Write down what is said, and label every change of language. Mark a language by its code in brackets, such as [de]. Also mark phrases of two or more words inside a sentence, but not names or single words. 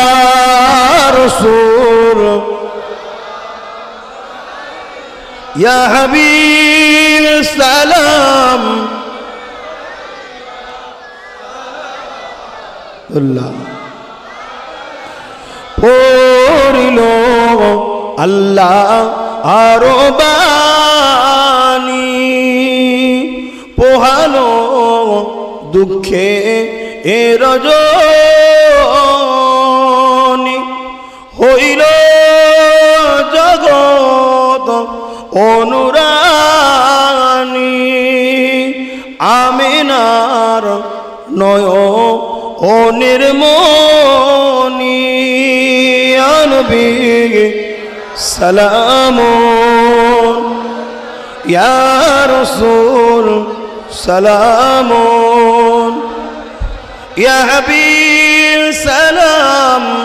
[ar] رسول یا حبیب سلام [bn] اللہ پوریلو اللہ আরো বাণী পোহালো দুঃখে এ রজনী হইল জগৎ অনুরানী আমিনার নয়নের মনি নবী [ar] سلام يا رسول سلام يا حبيب سلام